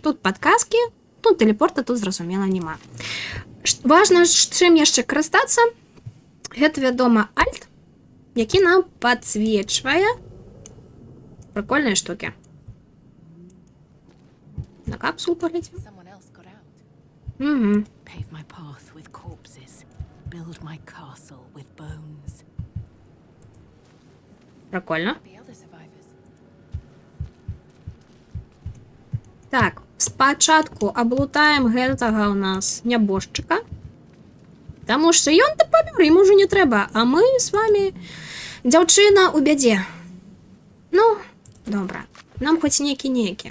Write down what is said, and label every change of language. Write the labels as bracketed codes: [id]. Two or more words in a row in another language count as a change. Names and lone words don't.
[be] Тут падказкі, тут тэлепорта, тут зразумела няма. Важна, чым яшчэ карыстацца. Гэта, вядома, альт, які нам падсвечвае прикольныя штукі. На капсулу паглядзім. [en] Someone else got out. Pave my path with corpses. Build my castle with bones. [ru] Прикольно. [en] The other survivors. [be] Так, спачатку аблутаем гэтага у нас нябожчыка. Таму што ён-то памёр, яму ўжо не трэба, а мы з вами дзяўчына ў бядзе. Ну, добра. Нам хоць некі.